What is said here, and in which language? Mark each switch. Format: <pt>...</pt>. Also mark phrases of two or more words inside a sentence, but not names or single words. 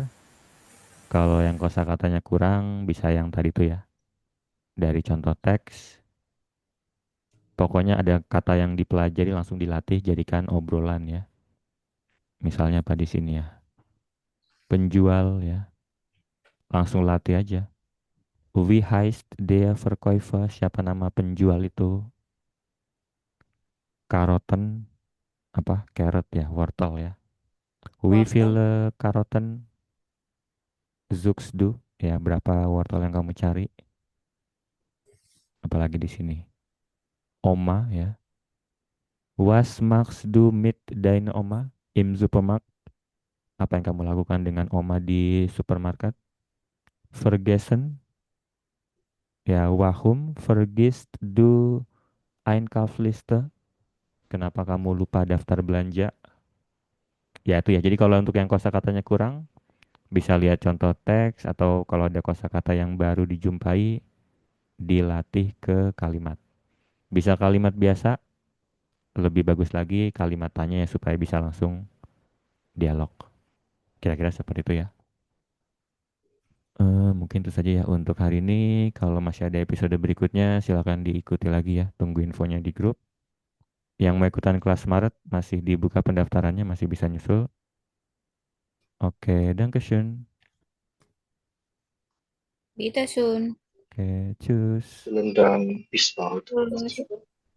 <id>Kalau yang kosakatanya kurang bisa yang tadi tuh ya. Dari contoh teks. Pokoknya ada kata yang dipelajari langsung dilatih jadikan obrolan ya. Misalnya apa di sini ya? Penjual ya. Langsung latih aja.</id> <de>Wie heißt der Verkäufer?</de> <id>Siapa nama penjual itu? Karoten apa? Carrot ya, wortel ya.</id> <de>Wie</de> <id>Wortel.</id> <de>viele Karoten suchst du?</de> <id>Ya, berapa wortel yang kamu cari? Apalagi di sini. Oma ya.</id> <de>Was machst du mit deiner Oma im Supermarkt?</de> <id>Apa yang kamu lakukan dengan Oma di supermarket?</id> <de>Vergessen? Ya, warum vergisst du Einkaufsliste?</de> <id>Kenapa kamu lupa daftar belanja? Ya itu ya. Jadi kalau untuk yang kosakatanya kurang, bisa lihat contoh teks atau kalau ada kosakata yang baru dijumpai, dilatih ke kalimat. Bisa kalimat biasa, lebih bagus lagi kalimat tanya ya supaya bisa langsung dialog. Kira-kira seperti itu ya. Mungkin itu saja ya untuk hari ini. Kalau masih ada episode berikutnya, silakan diikuti lagi ya. Tunggu infonya di grup. Yang mau ikutan kelas Maret masih dibuka pendaftarannya, masih bisa nyusul. Oke,</id> <de>Dankeschön. Bitteschön.</de> <id>Oke, cus.</id> <de>Vielen Dank. Bis bald.</de> <id>Terus.</id>